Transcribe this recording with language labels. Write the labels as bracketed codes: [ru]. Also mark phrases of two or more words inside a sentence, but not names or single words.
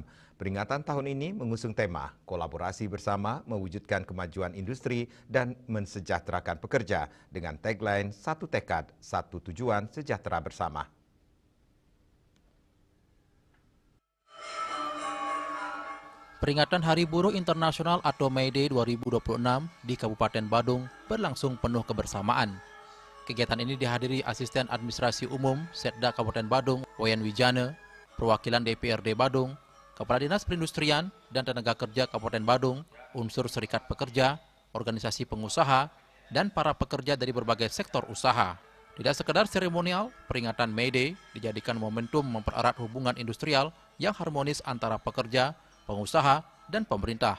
[id] Peringatan tahun ini mengusung tema kolaborasi bersama mewujudkan kemajuan industri dan mensejahterakan pekerja dengan tagline Satu Tekad, Satu Tujuan, Sejahtera Bersama. Peringatan Hari Buruh Internasional atau May Day 2026 di Kabupaten Badung berlangsung penuh kebersamaan. Kegiatan ini dihadiri Asisten Administrasi Umum Setda Kabupaten Badung, Wayan Wijana, perwakilan DPRD Badung, Kepala Dinas Perindustrian dan Tenaga Kerja Kabupaten Badung, unsur serikat pekerja, organisasi pengusaha, dan para pekerja dari berbagai sektor usaha. Tidak sekedar seremonial, peringatan May Day dijadikan momentum mempererat hubungan industrial yang harmonis antara pekerja, pengusaha, dan pemerintah.